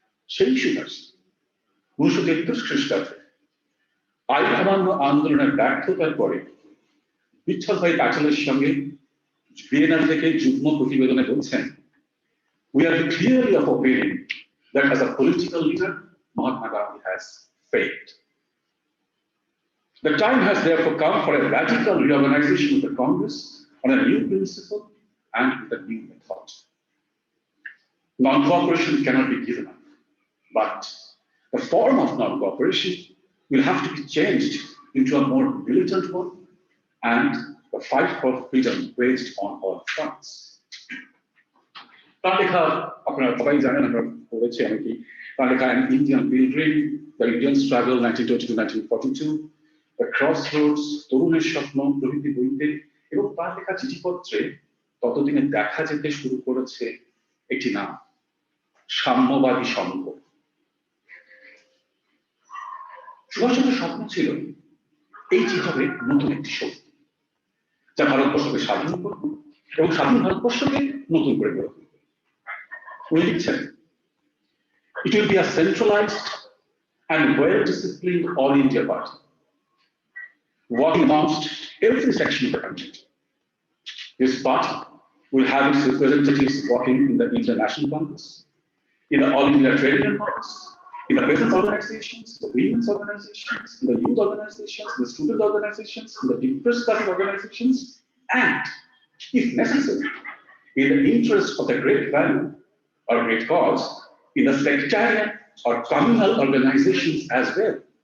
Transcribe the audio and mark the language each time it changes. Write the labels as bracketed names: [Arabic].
[Bangla] সেই সুভাষ 1933 খ্রিস্টাব্দে আইন অমান্য আন্দোলনের ব্যর্থতার পরে বিঠল ভাই প্যাটেলের সঙ্গে ভিয়েনা থেকে যুগ্ম প্রতিবেদনে বলছেন, [English] we are clearly of opinion that as a political leader Mahatma Gandhi has failed. The time has therefore come for a radical reorganization of the Congress on a new principle and with a new method. Non-cooperation cannot be given up, but the form of non-cooperation will have to be changed into a more militant one and the fight for freedom waged on all fronts. [Bangla] তার লেখা আপনারা সবাই জানেন, আমরা পড়েছি অনেকেই। তার লেখা An Indian Pilgrim, The Indian Struggle 1920-1942, The Crossroads, তরুণের স্বপ্ন প্রভৃতি বইতে এবং তার লেখা চিঠিপত্রে ততদিনে দেখা যেতে শুরু করেছে একটি নাম, সাম্যবাদী সংঘ। সুভাষচন্দ্রের স্বপ্ন ছিল এইটি হবে নতুন একটি শক্তি, যা ভারতবর্ষকে স্বাধীন করবে এবং স্বাধীন ভারতবর্ষকে নতুন করে গড়ে তুলবে। উনি লিখছেন, [English] It will be a centralized and well-disciplined All India Party, working amongst every section of the country. This party will have its representatives working in the International Congress, in the All India Trade Union Congress, in the business organizations, the women's organizations, in the youth organizations, the student organizations, in the depressed study organizations, and, if necessary, in the interest of the great value or great cause, in the sectarian or communal organizations as well.